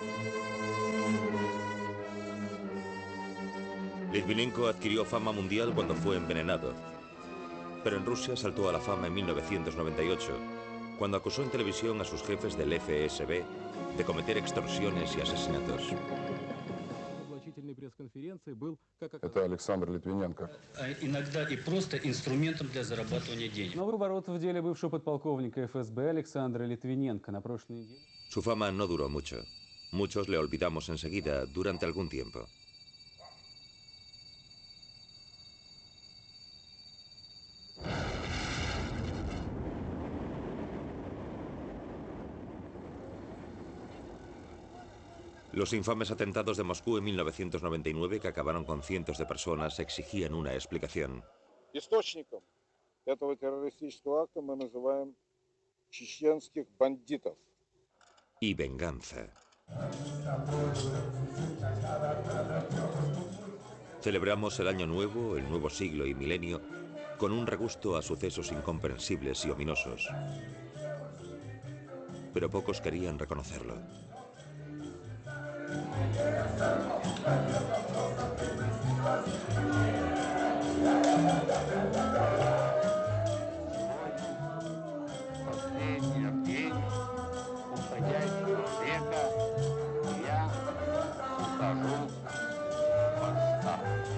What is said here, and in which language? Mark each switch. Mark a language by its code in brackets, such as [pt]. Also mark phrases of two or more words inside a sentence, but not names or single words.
[es] Litvinenko adquirió fama mundial cuando fue envenenado, pero en Rusia saltó a la fama en 1998, cuando acusó en televisión a sus jefes del FSB de cometer extorsiones y asesinatos. [ru] Это Александр Литвиненко. Иногда и просто инструментом для зарабатывания денег. Новый оборот в деле бывшего подполковника ФСБ Александра Литвиненко на прошлой неделе. [es] Su fama no duró mucho. Muchos le olvidamos enseguida, durante algún tiempo. Los infames atentados de Moscú en 1999, que acabaron con cientos de personas, exigían una explicación. [ru] Источником этого террористического акта мы называем чеченских бандитов. [es] Y venganza. Celebramos el año nuevo, el nuevo siglo y milenio, con un regusto a sucesos incomprensibles y ominosos. Pero pocos querían reconocerlo. [ru] Последний день уходящего века, я ухожу в отставку.